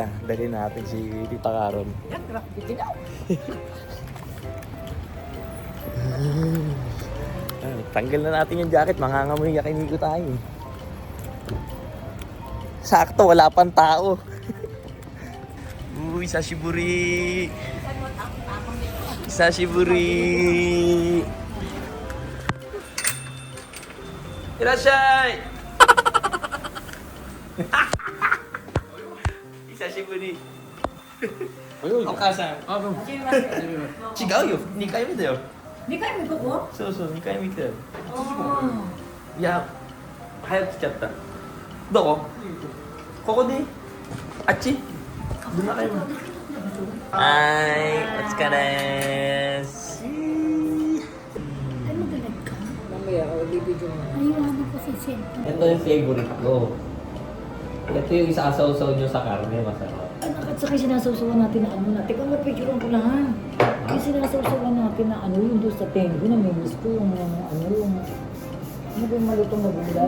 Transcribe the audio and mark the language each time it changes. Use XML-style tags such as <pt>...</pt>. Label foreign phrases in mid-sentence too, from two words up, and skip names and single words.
<tl>Dali natin si Tita Carol. Tanggal na natin yung jacket. Mangangamoy yakiniku tayo. Sakto, wala pang tao. Uy,</tl> <ja>久しぶり。久しぶり. Irashai. Sashiburi. お母さん。違うよ. 2回目だよ。 2回目ここそうそう、2回目来たよ。あいや、早く来ちゃった。どこ？ここでいい？あっち？どんな回も。はーい、お疲れーす。</ja> <tl>Ay, magalag ka? Mamaya, bibidyo mo. Ayaw ko sa cellphone. Ito yung favorite ko. Ito yung isasaw-saw nyo sa karne, masarap. At saka sinasawsawan natin na ano na. Teka, mapicturean ko lang. Yung sinasawsawan natin na ano yung doon sa tengo na may gusto yung ano yung ano ba yung malutong na gulay?</tl>